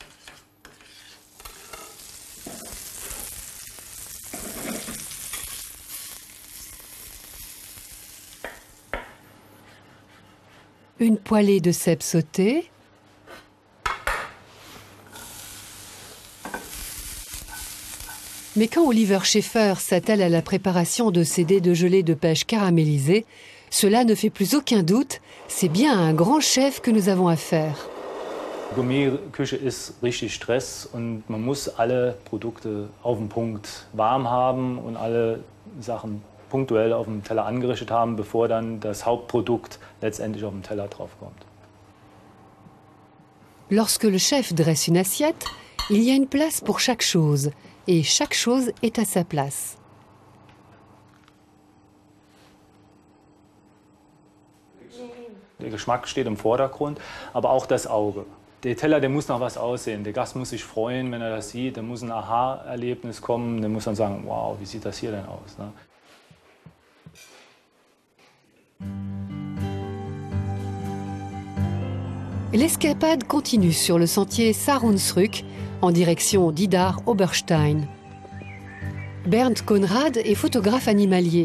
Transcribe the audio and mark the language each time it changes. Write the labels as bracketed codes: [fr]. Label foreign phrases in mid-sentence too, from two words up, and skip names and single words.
[fr] Une poêlée de cèpes sautés. Mais quand Oliver Schäfer s'attelle à la préparation de ces dés de gelée de pêche caramélisés, cela ne fait plus aucun doute, c'est bien à un grand chef que nous avons affaire. [de] Gourmetküche ist richtig Stress und man muss alle Produkte auf den Punkt warm haben und alle Sachen punktuell auf dem Teller angerichtet haben, bevor dann das Hauptprodukt letztendlich auf dem Teller draufkommt. [fr] Lorsque le chef dresse une assiette, il y a une place pour chaque chose. Et chaque chose est à sa place. [de] Der Geschmack steht im Vordergrund, aber auch das Auge. Der Teller, der muss nach was aussehen. Der Gast muss sich freuen, wenn er das sieht. Da muss ein Aha-Erlebnis kommen. Der muss dann sagen, wow, wie sieht das hier denn aus? Ne? [fr] L'escapade continue sur le sentier Saar-Hunsrück en direction d'Idar Oberstein. Bernd Conrad est photographe animalier.